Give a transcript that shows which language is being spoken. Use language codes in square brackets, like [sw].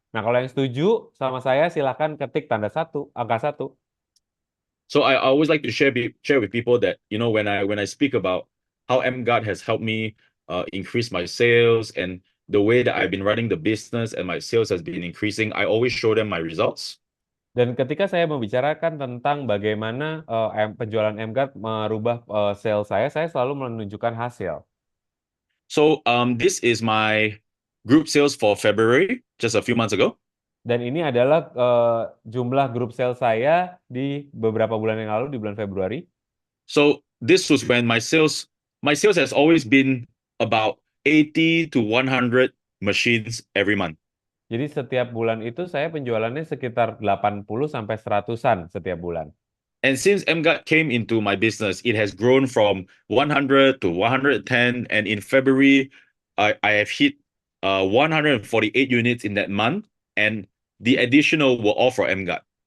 [id] Nah, kalau yang setuju sama saya, silakan ketik tanda satu, angka satu. [en] So I always like to share with people that when I speak about how MGuard has helped me increase my sales and the way that I've been running the business and my sales has been increasing, I always show them my results. [id] Dan ketika saya membicarakan tentang bagaimana penjualan MGuard merubah sales saya selalu menunjukkan hasil. [en] So this is my group sales for February, just a few months ago. [id] Dan ini adalah jumlah grup sales saya di beberapa bulan yang lalu, di bulan Februari. [en] So this was when my sales has always been about 80 to 100 machines every month. [id] Jadi setiap bulan itu saya penjualannya sekitar 80 sampai 100-an setiap bulan. [en] And since MGuard came into my business, it has grown from 100 to 110. And in February, I have hit 148 units in that month. And the additional were all for MGuard.